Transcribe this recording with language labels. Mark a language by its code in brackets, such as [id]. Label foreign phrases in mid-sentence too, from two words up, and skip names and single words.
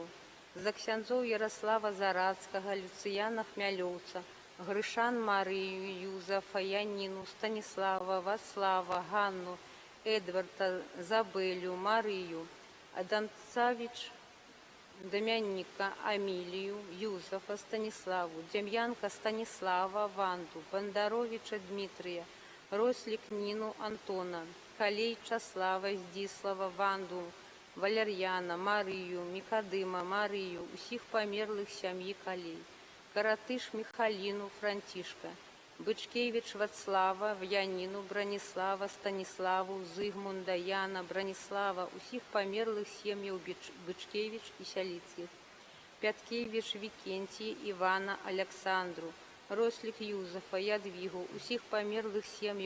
[be] За ксяндзоў Ярослава Зарацкага, Люцияна Хмялёўца, Грышан, Марию, Юзефа, Янину, Станислава, Вацлава, Ганну, Эдварда, Забелю, Марию, Адамцавич, Домяника, Амилию, Юзефа, Станиславу, Демьянка, Станислава, Ванду, Бондаровича, Дмитрия, Рослик, Нину, Антона, Калей, Часлава, Здислава, Ванду, Валерьяна, Марию, Микодыма, Марию, усіх померлых сям'і Калей, Каратыш, Михалину, Франтишка, Бычкевич, Вацлава, Янину, Бронислава, Станиславу, Зигмунда, Яна, Бронислава, усіх померлых сем'яў Бычкевич и Сяліцкіх, Пяткевич, Викентий, Ивана, Александру, Рослик, Юзефа, Ядвигу, усіх померлых сем'яў